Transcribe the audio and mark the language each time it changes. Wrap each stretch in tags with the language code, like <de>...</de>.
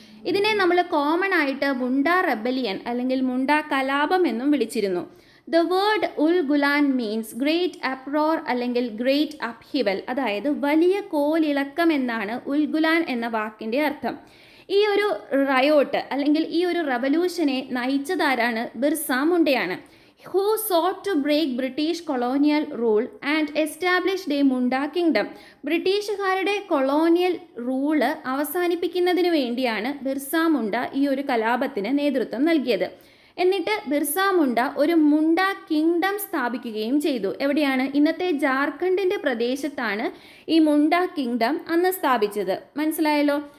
<ml>ഇതിനെ നമ്മൾ കോമൺ ആയിട്ട് മുണ്ട റെബലിയൻ അല്ലെങ്കിൽ മുണ്ട കലാപം എന്നും വിളിച്ചിരുന്നു.</ml> <en>the word Ulgulan means great uproar</en> <ml>അല്ലെങ്കിൽ</ml> <en>great upheaval,</en> <ml>അതായത് വലിയ കോലിളക്കം എന്നാണ് ഉൽഗുലാൻ എന്ന വാക്കിൻ്റെ അർത്ഥം. ഈ ഒരു റയോട്ട് അല്ലെങ്കിൽ ഈ ഒരു റവല്യൂഷനെ നയിച്ചതാരാണ്? Birsa മുണ്ടയാണ്.</ml> <en>who sought to break British colonial rule and established a Munda kingdom.</en> <ml>ബ്രിട്ടീഷുകാരുടെ കൊളോണിയൽ റൂള് അവസാനിപ്പിക്കുന്നതിന് വേണ്ടിയാണ് ബിർസ മുണ്ട ഈ ഒരു കലാപത്തിന് നേതൃത്വം നൽകിയത്. എന്നിട്ട് ബിർസ മുണ്ട ഒരു മുണ്ട കിങ്ഡം സ്ഥാപിക്കുകയും ചെയ്തു. എവിടെയാണ്? ഇന്നത്തെ ജാർഖണ്ഡിൻ്റെ പ്രദേശത്താണ് ഈ മുണ്ട കിങ്ഡം അന്ന് സ്ഥാപിച്ചത്. മനസ്സിലായല്ലോ?</ml>